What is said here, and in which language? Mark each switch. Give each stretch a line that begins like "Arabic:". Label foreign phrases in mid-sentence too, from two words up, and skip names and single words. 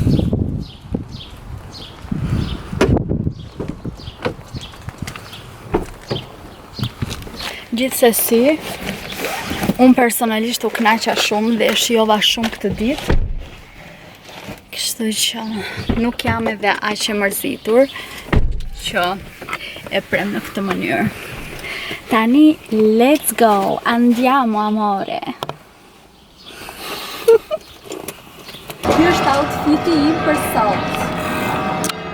Albanian: Gjithsesi, unë personalisht u kënaqa shumë dhe e shijova shumë këtë ditë. Kështu që nuk jam edhe aq e mërzitur që e prem në këtë mënyrë. Tani,
English: let's go,
Italian: andiamo amore.
Albanian: Ky është outfiti im për sot.